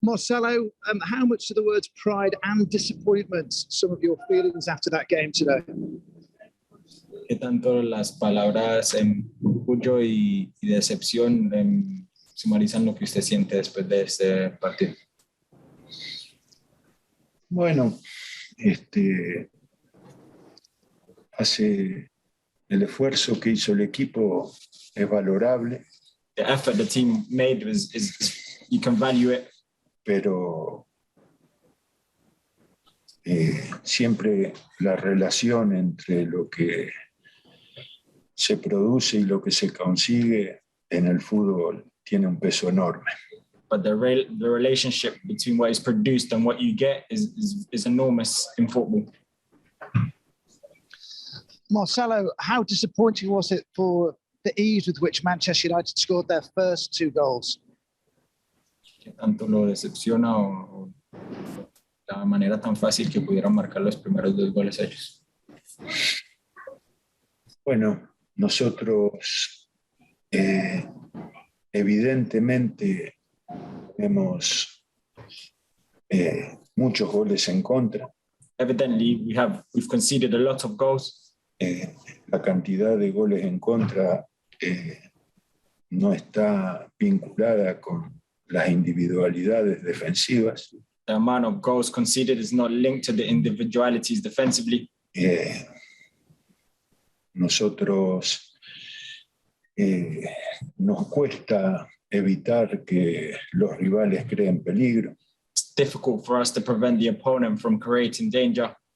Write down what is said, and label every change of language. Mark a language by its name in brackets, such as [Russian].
[English] Marcelo, how much do the words pride and disappointment some of your feelings after that game today? [Spanish] ¿Qué tanto las palabras orgullo y decepción sumarizan lo que usted siente después de este partido? Bueno, el esfuerzo que hizo el equipo es valorable. [English] The effort the team made is you can value it. [Spanish] Pero siempre la relación entre lo que se produce y lo que se consigue en el fútbol tiene un peso enorme. [English] But the relationship between what is produced and what you get is enormous in football. Marcelo, how disappointing was it for the ease with which Manchester United scored their first two goals? [Spanish] ¿Qué tanto lo decepciona o la manera tan fácil que pudieron marcar los primeros dos goles ellos? Bueno, nosotros evidentemente tenemos muchos goles en contra. [English] Evidently, we've conceded a lot of goals. [Spanish] La cantidad de goles en contra no está vinculada con las individualidades defensivas. [English] The amount of goals conceded is not linked to the individualities defensively. [Spanish] Nosotros nos cuesta evitar que los rivales creen peligro. [English] It's difficult for us to prevent the opponent from creating danger.